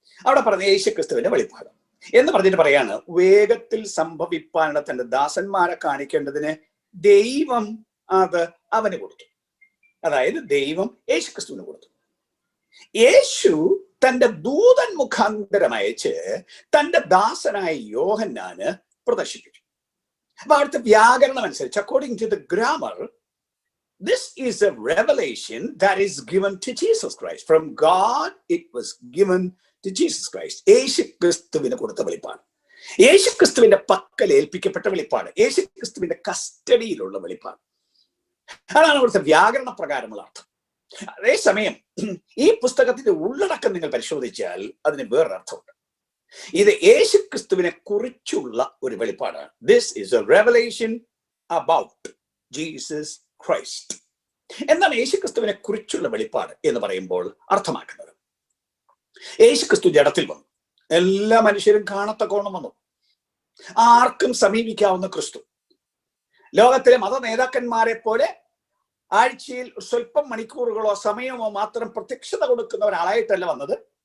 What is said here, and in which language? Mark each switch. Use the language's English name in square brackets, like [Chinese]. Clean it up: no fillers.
[Malayalam] അവിടെ പറഞ്ഞ യേശുക്രിസ്തുവിന്റെ വെളിപ്പാട് എന്ന് പറഞ്ഞിട്ട് പറയാണ്, വേഗത്തിൽ സംഭവിപ്പാനുള്ള തന്റെ ദാസന്മാരെ കാണിക്കേണ്ടതിന് ദൈവം അത് അവന് കൊടുത്തു. അതായത് ദൈവം യേശുക്രിസ്തുവിന് കൊടുത്തു. യേശു തന്റെ ദൂതൻ മുഖാന്തരം അയച്ച് തന്റെ ദാസനായ യോഹന്നാന് പ്രദർശിപ്പിച്ചു. അപ്പൊ അവിടുത്തെ വ്യാകരണം അനുസരിച്ച്, [English] According to the grammar, this is a revelation that is given to Jesus Christ. From God it was given to Jesus Christ. [Malayalam] യേശുക്രിസ്തുവിന് കൊടുത്ത വെളിപ്പാട്, യേശുക്രിസ്തുവിന്റെ പക്കൽ ഏൽപ്പിക്കപ്പെട്ട വെളിപ്പാട്, യേശുക്രിസ്തുവിന്റെ കസ്റ്റഡിയിലുള്ള വെളിപ്പാട്. അതാണ് അവിടുത്തെ വ്യാകരണ പ്രകാരമുള്ള അർത്ഥം. അതേസമയം ഈ പുസ്തകത്തിന്റെ ഉള്ളടക്കം നിങ്ങൾ പരിശോധിച്ചാൽ അതിന് വേറൊരർത്ഥമുണ്ട്. ഇത് യേശുക്രിസ്തുവിനെ കുറിച്ചുള്ള ഒരു വെളിപ്പാടാണ്. [English] This is a revelation about Jesus Christ. [Malayalam] എന്താണ് യേശുക്രിസ്തുവിനെ കുറിച്ചുള്ള വെളിപ്പാട് എന്ന് പറയുമ്പോൾ അർത്ഥമാക്കുന്നത്? യേശുക്രിസ്തു ജഡത്തിൽ വന്നു, എല്ലാ മനുഷ്യരും കാണത്തക്കോണം വന്നു, ആർക്കും സമീപിക്കാവുന്ന ക്രിസ്തു. ലോകത്തിലെ മത നേതാക്കന്മാരെ പോലെ ആഴ്ചയിൽ സ്വല്പം മണിക്കൂറുകളോ സമയമോ മാത്രം പ്രത്യക്ഷത കൊടുക്കുന്ന ഒരാളായിട്ടല്ല വന്നത്.